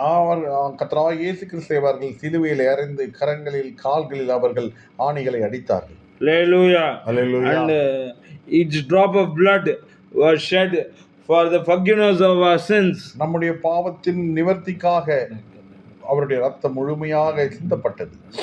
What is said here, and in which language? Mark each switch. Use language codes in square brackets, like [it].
[ta] அவர் கர்த்தராகிய இயேசு கிறிஸ்துவை அவர்கள் சிலுவையில் அறைந்து கரங்களில் கால்களில் அவர்கள் ஆணிகளை அடித்தார்கள். [en] Hallelujah. Hallelujah. And each drop of blood was shed for the forgiveness of our sins. [ta] நம்முடைய பாவத்தின் நிவர்த்திக்காக அவருடைய ரத்தம் முழுமையாக சிந்தப்பட்டது.